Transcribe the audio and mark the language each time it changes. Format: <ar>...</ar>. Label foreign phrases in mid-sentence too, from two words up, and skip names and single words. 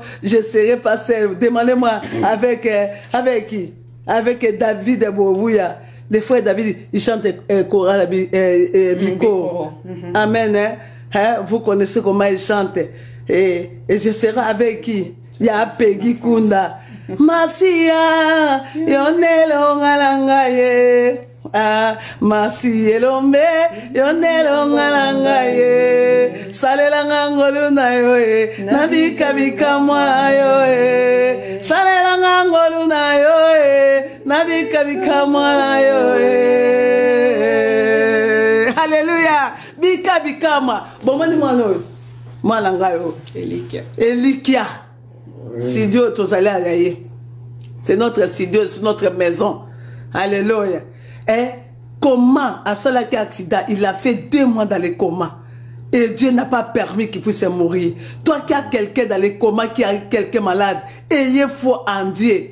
<fr>Je serai passé, demandez-moi, avec qui? Avec David Bouya. Les frères David, ils chantent choral Biko. Amen. Vous connaissez comment ils chantent. Et je serai avec qui? Il y a Peggy Kunda.</fr> <ln>Masia, yonelo ngalangaye. Masielombe, yonelo ngalangaye. Salela ngangolu na yoe, nabika bika mwa yoe. Salela ngangolu na yoe, nabika bika mwa yoe. Alléluia. Bika bika mwa. Bomani mwano. Mwalangayo. Elikia.</ln> <fr>Sidio, c'est notre Sidio, c'est notre maison. Alléluia. Et comment, à cela qui accident, il a fait 2 mois dans le coma. Et Dieu n'a pas permis qu'il puisse mourir. Toi qui as quelqu'un dans le coma, qui a quelqu'un malade, ayez foi en Dieu.</fr>